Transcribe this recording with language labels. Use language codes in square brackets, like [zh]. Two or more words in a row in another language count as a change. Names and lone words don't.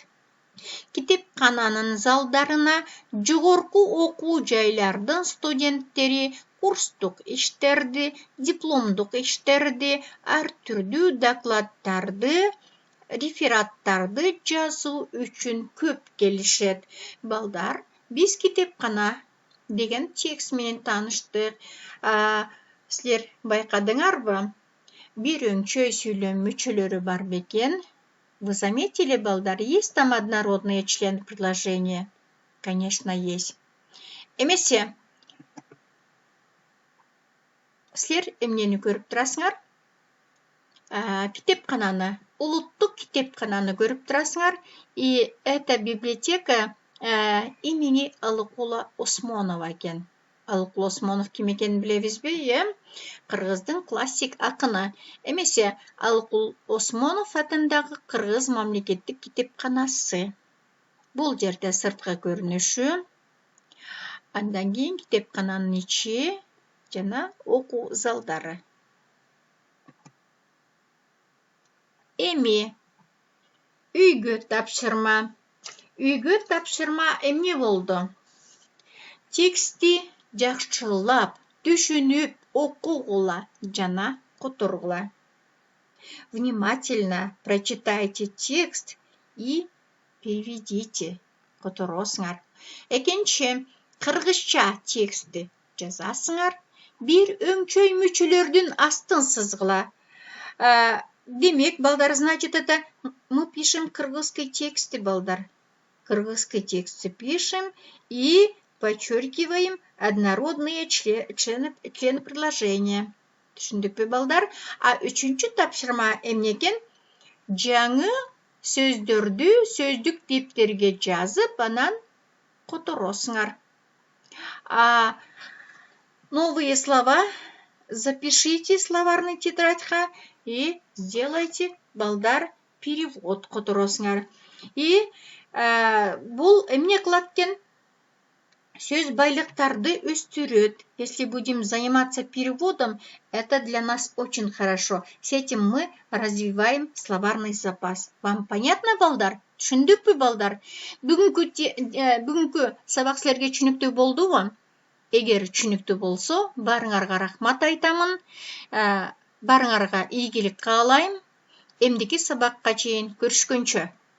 [ky] Китепкананын залдарына жогорку окуу жайлардын студенттери курстук иштерди, дипломдук иштерди, ар түрдүү докладдарды, рефераттарды жазуу үчүн көп келишет. Балдар, биз китепкана деген текст менен тааныштык. Силер байкадыңарбы? Бир өңчөй сүйлөм мүчөлөрү бар бекен. [ru] Вы заметили, балдар, есть там однородные члены предложения? Конечно, есть. [ky] Эмесе, силер эмнени көрүп турасыңар? Китепкананы, улуттук китепкананы көрүп турасыңар. [ru] И эта библиотека имени Алыкула Осмонова экен. [ky] Алыкул Осмонов ким экенин билебизби? Кыргыздын классик акыны. Эмесе Алыкул Осмонов атындагы Кыргыз мамлекеттик китепканасы. Бул жерде сырткы көрүнүшү. Андан кийин китепкананын ичи жана окуу залдары. Эми үйгө тапшырма. Үйгө тапшырма эмне болду? Тексти жакшылап, түшүнүп окугула жана которгула. [ru] Внимательно прочитайте текст и переведите. [ky] Которосуңар. Экинчи, кыргызча текстти жазасыңар. Бир өңчөй мүчөлөрдүн астын сызгыла. Демек, балдар, [ru] значит, это мы пишем кыргызский тексты, балдар. Кыргызский тексты пишем и подчеркиваем однородные члены предложения. [ky] Түшүндүкпү, балдар? Үчүнчү тапшырма эмне экен? Жаңы сөздөрдү сөздүк типтерге жазып, анан которосуңар. [ru] Новые слова запишите словарный тетрадька и сделайте, [ky] балдар, перевод которосуңар. И бул эмне кылат экен? Сөз байлыктарды өстүрөт. [ru] Если будем заниматься переводом, это для нас очень хорошо. С этим мы развиваем словарный запас. Вам понятно, [ky] балдар? Түшүндүкпү, балдар? Бүгүнкү сабак силерге түшүнүктүү болдубу? Эгер түшүнүктүү болсо, барыңарга рахмат айтамын. Барыңарга ийгилик каалайм. Эмдики сабакка чейин көрүшкөнчө.